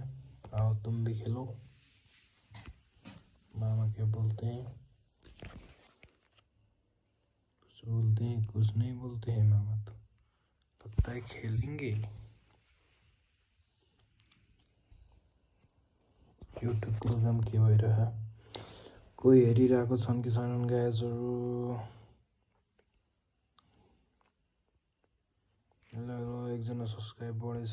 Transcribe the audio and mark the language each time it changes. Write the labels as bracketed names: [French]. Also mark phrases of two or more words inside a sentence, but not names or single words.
[Hindi] आओ तुम भी खेलो. मामा क्या बोलते हैं? कुछ बोलते हैं, कुछ नहीं बोलते हैं मामा. तो लगता है खेलेंगे. [Nepali] युट्युब क्लोजम के भइरह कोही हेरिरहेको छन् कि छैनन् गाइजहरु? हेलो एकजना सब्सक्राइब बढेछ.